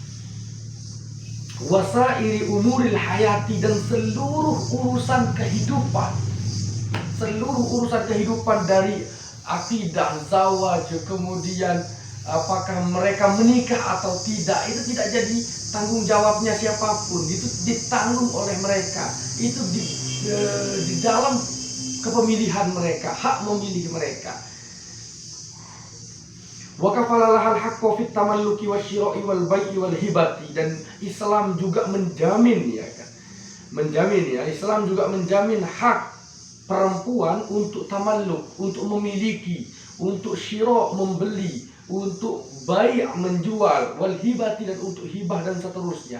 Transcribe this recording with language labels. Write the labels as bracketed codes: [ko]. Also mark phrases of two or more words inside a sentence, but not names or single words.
[ar] وسائر أمور الحياة, [id] dan seluruh urusan kehidupan, dari akidah, zawaj, kemudian apakah mereka menikah atau tidak, itu tidak jadi tanggung jawabnya siapapun, itu ditanggung oleh mereka, itu di dalam kepemilihan mereka, hak memilih mereka. [ar] وكفل لها الحق في التملك والشراء والبيع والهبة, [id] dan Islam juga menjamin Islam juga menjamin hak perempuan untuk tamalluk, untuk memiliki, untuk syira' membeli, untuk bai' menjual, [ar] والهبة, [id] dan untuk hibah dan seterusnya.